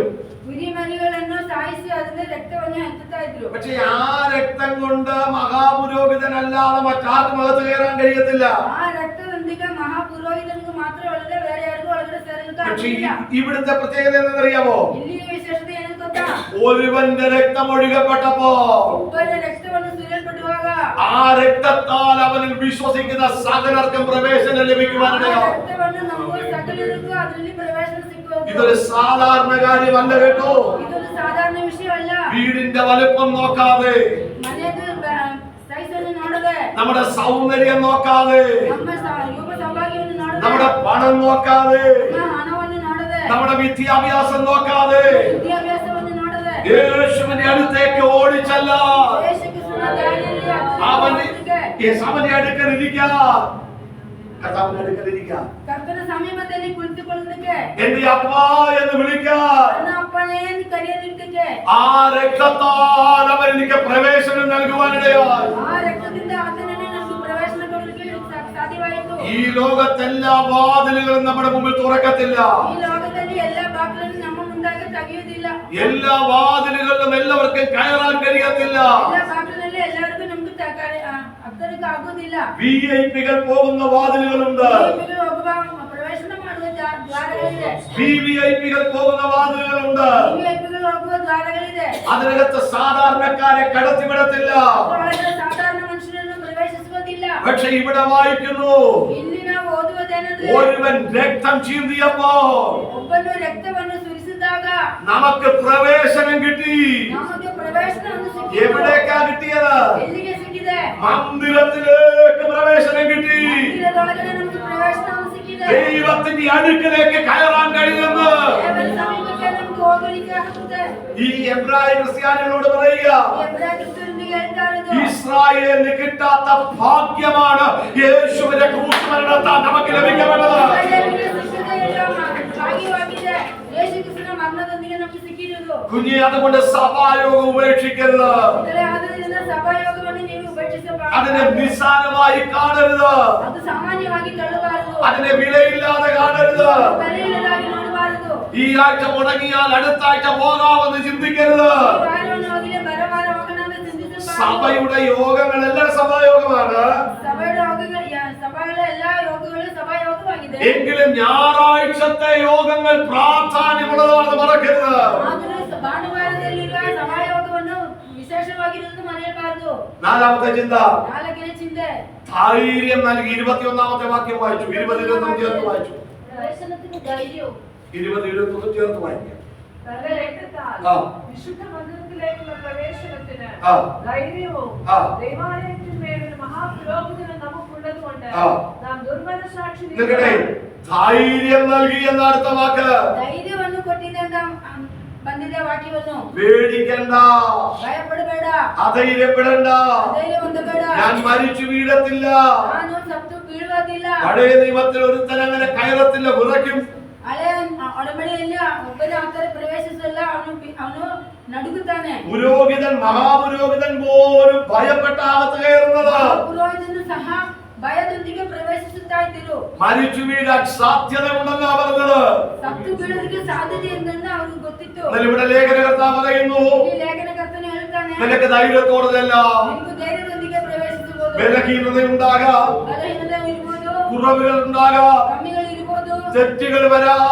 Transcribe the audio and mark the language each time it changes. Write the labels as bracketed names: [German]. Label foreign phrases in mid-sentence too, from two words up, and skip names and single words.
[Kannada] ಕುರಿಮರಿಗಳನ್ನು ಸಾಯಿಸಿ ಅದರಿಂದ ರಕ್ತವನ್ನು ಹಂಚುತ್ತಾ ಇದ್ರು. [Malayalam] പക്ഷെ ആ രക്തം കൊണ്ട് മഹാപുരോഹിതനല്ലാതെ മറ്റാർക്കും അകത്ത് കയറാൻ കഴിയത്തില്ല. [Kannada] ಆ ರಕ್ತದೊಂದಿಗೆ ಮಹಾಪುರೋಹಿತನಿಗೂ ಮಾತ್ರ ಒಳಗೆ ಬೇರೆ ಯಾರಿಗೂ ಒಳಗಡೆ ಸೇರಲಿಕ್ಕೆ [Malayalam] പക്ഷെ [Kannada] ಆಗಲಿಲ್ಲ. [Malayalam] ഇവിടുത്തെ പ്രത്യേകത എന്തെന്നറിയാമോ? [Kannada] ಇಲ್ಲಿಯ ವಿಶೇಷತೆ ಏನು ಗೊತ್ತಾ? [Malayalam] ഒരുവന്റെ രക്തം ഒഴുകപ്പെട്ടപ്പോ [Kannada] ಒಬ್ಬನ ರಕ್ತವನ್ನು ಸುರಿಯಲ್ಪಡುವಾಗ [Malayalam] ആ രക്തത്താൽ അവനിൽ വിശ്വസിക്കുന്ന സകലർക്കും പ്രവേശനം [Kannada] ಆ [Malayalam] ലഭിക്കുവാനിടയാ. [Kannada] ರಕ್ತವನ್ನು ನಮಗೂ ಸಕಲರಿಗೂ ಅದರಲ್ಲಿ ಪ್ರವೇಶನ ಸಿಕ್ಕುವುದು. [Malayalam] ഇതൊരു സാധാരണ കാര്യമല്ല കേട്ടോ. [Kannada] ಇದೊಂದು ಸಾಧಾರಣ ವಿಷಯವಲ್ಲ. [Malayalam] വീടിന്റെ വലുപ്പം നോക്കാതെ, [Kannada] ಮನೆಯದು ಸೈಜನ್ನು ನೋಡದೆ, [Malayalam] നമ്മുടെ സൗന്ദര്യം നോക്കാതെ, [Kannada] ನಮ್ಮ ರೂಪ ಸೌಭಾಗ್ಯವನ್ನು ನೋಡದೆ, [Malayalam] നമ്മുടെ പണം നോക്കാതെ, [Kannada] ಹಣವನ್ನು ನೋಡದೆ, [Malayalam] നമ്മുടെ വിദ്യാഭ്യാസം നോക്കാതെ [Kannada] ವಿದ್ಯಾಭ್ಯಾಸವನ್ನು ನೋಡದೆ, [Malayalam] യേശുവിന്റെ അടുത്തേക്ക് ഓടിച്ചല്ല [Kannada] ಯೇಸು ಕ್ರಿಸ್ತನ ದಾರಿಯಲ್ಲಿ [Malayalam] അവന്റെ അടുക്കലിരിക്കാം, കർത്താവിന്റെ അടുക്കലിരിക്കാം, [Kannada] ಕರ್ತನ ಸಮೀಪದಲ್ಲಿ ಕುಳಿತುಕೊಳ್ಳುವುದಕ್ಕೆ, [Malayalam] എന്റെ അപ്പ എന്ന് വിളിക്കാം. [Kannada] ನನ್ನ ಅಪ್ಪನೇ ಎಂದು ಕರೆಯಲಿದ್ದಕ್ಕೆ, [Malayalam] ആ രക്തത്താൽ അവൻ എനിക്ക് പ്രവേശനം നൽകുവാനിടയായി. [Kannada] ಆ ರಕ್ತದಿಂದ ಆತನನ್ನು ನನಗೆ ಪ್ರವೇಶನ ಕೊಡಲಿಕ್ಕೆ ಸಾಧ್ಯವಾಯಿತು. [Malayalam] ഈ ലോകത്തെല്ലാ വാതിലുകളും നമ്മുടെ മുമ്പിൽ തുറക്കത്തില്ല. [Kannada] ಈ ಲೋಕದಲ್ಲಿ ಎಲ್ಲ ಬಾಗಿಲನ್ನು ನಮ್ಮ ಮುಂದಾಗಿ ತೆಗೆಯುವುದಿಲ್ಲ. [Malayalam] എല്ലാ വാതിലുകളിലും എല്ലാവർക്കും കയറാൻ കഴിയത്തില്ല. [Kannada] ಎಲ್ಲ ಬಾಗಿಲಲ್ಲಿ ಎಲ್ಲರಿಗೂ ನಮ್ಗೆ ಹತ್ತಲಿಕ್ಕೆ ಆಗುವುದಿಲ್ಲ. [Malayalam] വിഐപികൾ പോകുന്ന വാതിലുകളുണ്ട്, [Kannada] ಹೋಗುವ ಪ್ರವೇಶನ ಮಾಡುವ ದ್ವಾರಗಳಿದೆ. [Malayalam] വിഐപികൾ പോകുന്ന വാതിലുകളുണ്ട്. [Kannada] ವಿಐಪಿಗಳು ಹೋಗುವ ದ್ವಾರಗಳಿದೆ. [Malayalam] അതിനകത്ത് സാധാരണക്കാരെ കടത്തിവിടത്തില്ല. [Kannada] ಒಳಗೆ ಸಾಧಾರಣ ಮನುಷ್ಯರನ್ನು ಪ್ರವೇಶಿಸುವುದಿಲ್ಲ. [Malayalam] പക്ഷെ ഇവിടെ വായിക്കുന്നു, [Kannada] ಇಲ್ಲಿ ನಾವು ಓದುವುದೇನೆಂದ್ರೆ, [Malayalam] ഒരുവൻ രക്തം ചീന്തിയപ്പോ [Kannada] ಒಬ್ಬನು ರಕ್ತವನ್ನು ಸುರಿಸಿದಾಗ [Malayalam] നമുക്ക് പ്രവേശനം കിട്ടി. [Kannada] ನಮಗೆ ಪ್ರವೇಶನವನ್ನು ಸಿಕ್ಕಿತು. [Malayalam] എവിടേക്കാ കിട്ടിയത്? [Kannada] ಎಲ್ಲಿಗೆ ಸಿಕ್ಕಿದೆ? [Malayalam] മന്ദിരത്തിലേക്ക് പ്രവേശനം കിട്ടി. [Kannada] ಮಂದಿರದೊಳಗಡೆ ನಮಗೆ ಪ್ರವೇಶನವನ್ನು ಸಿಕ್ಕಿದೆ. [Malayalam] ദൈവത്തിന്റെ അടുക്കലേക്ക് കയറാൻ കഴിയുമെന്ന് [Kannada] ದೇವರ ಸಮೀಪಕ್ಕೆ ನಮಗೆ ಹೋಗಲಿಕ್ಕೆ ಆಗುತ್ತದೆ. [Malayalam] ഈ എബ്രായ ക്രിസ്ത്യാനികളോട് പറയുക, [Kannada] ಎಬ್ರಾಯ ಕ್ರಿಸ್ತರೊಂದಿಗೆ ಹೇಳ್ತಾ ಇರೋದು, [Malayalam] ഇസ്രായേലിന് കിട്ടാത്ത ഭാഗ്യമാണ് യേശുവിന്റെ ക്രൂശുമരണത്താൽ നമുക്ക് ലഭിക്കപ്പെട്ടത്. [Kannada] ಇಸ್ರಾಯೇಲಿಗೆ ಸಿಕ್ಕದೇ ಇರುವ ಭಾಗ್ಯವಾಗಿದೆ ಯೇಸು ಕ್ರಿಸ್ತನ ಮರಣದೊಂದಿಗೆ ನಮಗೆ ಸಿಕ್ಕಿರುವುದು. [Malayalam] കുഞ്ഞെ, അതുകൊണ്ട് സഭായോഗം ഉപേക്ഷിക്കരുത്. [Kannada] ಆದ್ದರಿಂದ ಸಭಾಯೋಗವನ್ನು ನೀವು ഉപേക്ഷിಸಬಾರದು. [Malayalam] അതിനെ നിസ്സാരമായി കാണരുത്. [Kannada] ಅದು ಸಾಮಾನ್ಯವಾಗಿ ತಳ್ಳಬಾರದು. [Malayalam] അതിനെ വിലയില്ലാതെ കാണരുത്. [Kannada] ಬೆಲೆಯಿಲ್ಲದಾಗಿ ನೋಡಬಾರದು. [Malayalam] ഈ ആഴ്ച മുടങ്ങിയാൽ അടുത്ത ആഴ്ച പോകാമെന്ന് ചിന്തിക്കരുത്. [Kannada] ಈ ವಾರವನ್ನು ಹೋಗಲಿ ಬರ ವಾರ ಹೋಗೋಣ ಅಂತ ಚಿಂತಿಸಬಾರದು. [Malayalam] സഭയുടെ യോഗങ്ങൾ എല്ലാം സഭായോഗമാണ്. [Kannada] ಸಭೆಗಳ ಎಲ್ಲಾ ಯೋಗಗಳು ಸಭಾಯೋಗವಾಗಿದೆ. [Malayalam] എങ്കിലും ഞായറാഴ്ചത്തെ യോഗങ്ങൾ പ്രാധാന്യമുള്ളതാണെന്ന് മറക്കരുത്. [Kannada] ಆದರೂ ಭಾನುವಾರದಲ್ಲಿರುವ ಸಭಾಯೋಗವನ್ನು ವಿಶೇಷವಾಗಿರುವುದು ಮರೆಯಬಾರದು. [Malayalam] നാലാമത്തെ ചിന്ത, [Kannada] ನಾಲ್ಕನೇ ಚಿಂತೆ, [Malayalam] ധൈര്യം നൽകി. 21ാമത്തെ വാക്യം വായിച്ചു. 20-21 ചേർത്ത് വായിച്ചു. പ്രവേശനത്തിന് ധൈര്യവും 20-21 ചേർത്ത് വായിക്കാം. തന്റെ രക്തത്താൽ ആ. വിശുദ്ധ മന്ദിരത്തിലേക്കുള്ള പ്രവേശനത്തിന് ആ. ധൈര്യവും ആ. ദൈവാലയത്തിന്മേൽ ഒരു മഹാപുരോഹിതനും നമുക്കുള്ളതുകൊണ്ട് ആ. നാം ദുർബല സാക്ഷി നിൽക്കട്ടെ, ധൈര്യം നൽകി എന്ന അടുത്ത വാക്ക്. [Kannada] ಧೈರ್ಯವನ್ನು ಕೊಟ್ಟಿದೆ ಅಂತ ಬಂದಿದೆ ವಾಕ್ಯವನ್ನು. [Malayalam] പേടിക്കണ്ട, [Kannada] ಭಯಪಡಬೇಡ, [Malayalam] അധൈര്യപ്പെടണ്ട. [Kannada] ಧೈರ್ಯ ಹೊಂದಬೇಡ. [Malayalam] ഞാൻ മരിച്ചു വീഴത്തില്ല. [Kannada] ನಾನು ಸತ್ತು ಬೀಳುವುದಿಲ್ಲ. [Malayalam] പഴയ നിയമത്തിൽ ഒരുത്തൻ അങ്ങനെ കയറത്തില്ല, വിറയ്ക്കും. [Kannada] ಹಳೆಯ ಒಡಂಬಡಿಕೆಯಲ್ಲಿ ಒಬ್ಬನೇ ಆತರ ಪ್ರವೇಶಿಸಲ್ಲ, ಅವನು ನಡುಗುತ್ತಾನೆ. [Malayalam] പുരോഹിതൻ, മഹാപുരോഹിതൻ പോലും ഭയപ്പെട്ട അകത്ത് കയറുന്നത്. [Kannada] ಪುರೋಹಿತನು ಸಹ ಭಯದೊಂದಿಗೆ ಪ್ರವೇಶಿಸುತ್ತಾ ಇದ್ದರು. [Malayalam] മരിച്ചു വീഴാൻ സാധ്യത ഉണ്ടെന്നാ പറഞ്ഞത്. [Kannada] ಸತ್ತು ಬೀಳೋದಕ್ಕೆ ಸಾಧ್ಯತೆ [Malayalam] എന്തെന്ന് അവർക്ക് [Kannada] ಗೊತ್ತಿತ್ತು. [Malayalam] എന്നാൽ ഇവിടെ ലേഖനകർത്താവ് പറയുന്നു, [Kannada] ಈ ಲೇಖನಕರ್ತನು ಹೇಳ್ತಾನೆ, [Malayalam] നിനക്ക് ധൈര്യത്തോടെയല്ല, [Kannada] ನಿನಗೂ ಧೈರ್ಯದೊಂದಿಗೆ ಪ್ರವೇಶಿಸಬಹುದು. [Malayalam] ബലഹീനത ഉണ്ടാകാം, [Kannada] ಬಲಹೀನತೆ ಇರಬಹುದು, [Malayalam] കുറവുകൾ ഉണ്ടാകാം, [Kannada] ಕಮ್ಮಿಗಳು ಇರಬಹುದು, [Malayalam] തെറ്റുകൾ വരാം,